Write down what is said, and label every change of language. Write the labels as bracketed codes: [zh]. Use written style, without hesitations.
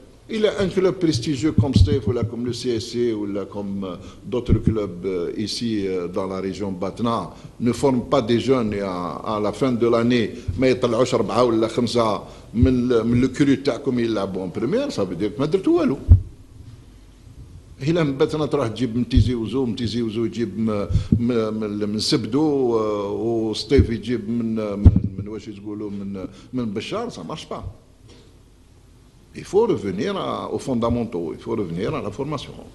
[fr] Il y a un club prestigieux comme Stef ou comme le CSC ou comme d'autres clubs ici dans la région Batna ne forment pas des jeunes et à la fin de l'année, mais ils ont 4 ou 5 [ar] من الكرو تاعكم يلعبوا [fr] en première, ça veut dire que [ar] ما درتوا والو. إلا من باتنا تروح تجيب متيزي وزو يجيب من سبدو وسطيف يجيب من واش يقولوا من بشار، [fr] ça marche pas. Il faut revenir aux fondamentaux, il faut revenir à la formation.